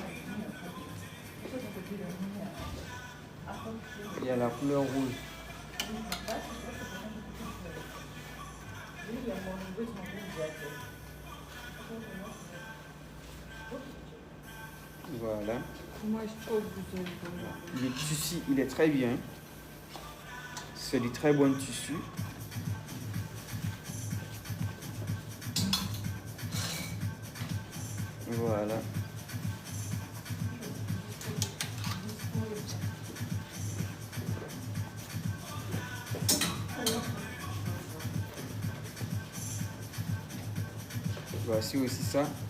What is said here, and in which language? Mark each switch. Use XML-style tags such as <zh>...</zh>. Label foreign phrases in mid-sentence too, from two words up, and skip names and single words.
<fr>Il y a la couleur rouge. Voilà.</fr> <tr>Kumaş çok güzel.</tr> <fr>Le tissu, il est très bien. C'est du très bon tissu. Voilà. Voici aussi ça.</fr>